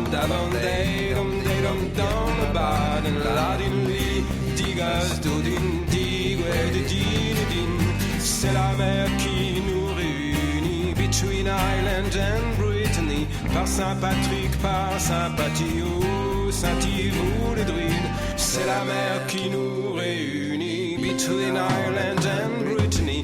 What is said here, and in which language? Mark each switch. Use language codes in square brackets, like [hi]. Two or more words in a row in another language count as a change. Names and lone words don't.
[fr] dum dum dum bad and la din li digas do din digwe de din. C'est la mer qui nous réunit [en] between Ireland and Brittany. [fr] Par Saint-Patrick, par Saint-Paty, oh Saint-Yves ou les Druides. C'est la mer qui nous réunit [en] between Ireland and Brittany.